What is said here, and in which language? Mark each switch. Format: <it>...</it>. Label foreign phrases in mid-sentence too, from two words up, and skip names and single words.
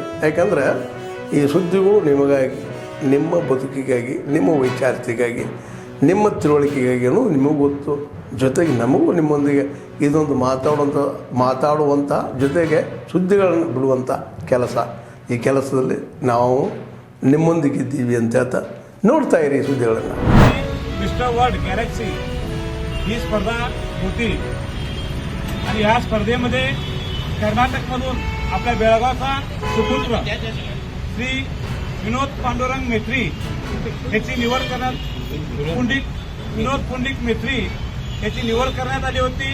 <kn>ಯಾಕಂದರೆ ಈ ಸುದ್ದಿಗಳು ನಿಮಗಾಗಿ, ನಿಮ್ಮ ಬದುಕಿಗಾಗಿ, ನಿಮ್ಮ ವೈಚಾರಿಕೆಗಾಗಿ, ನಿಮ್ಮ ತಿಳುವಳಿಕೆಗಾಗಿಯೂ ನಿಮಗೂ ಗೊತ್ತು. ಜೊತೆಗೆ ನಮಗೂ ನಿಮ್ಮೊಂದಿಗೆ ಇದೊಂದು ಮಾತಾಡುವಂಥ ಜೊತೆಗೆ ಸುದ್ದಿಗಳನ್ನು ಬಿಡುವಂಥ ಕೆಲಸ. ಈ ಕೆಲಸದಲ್ಲಿ ನಾವು ನಿಮ್ಮೊಂದಿಗಿದ್ದೀವಿ ಅಂತ ಹೇಳ್ತಾ ನೋಡ್ತಾ ಇರಿ सुद्दीಗಳನ್ನು.</kn> <mr>मिस्टर वर्ल्ड गॅलेक्सी ही स्पर्धा होती आणि या स्पर्धेमध्ये कर्नाटकमधून आपल्या बेळगावचा सुपुत्र श्री विनोद पांडुरंग मेत्री याची निवड करण्यात विनोद पुंडिक मेत्री याची निवड करण्यात आली होती.</mr>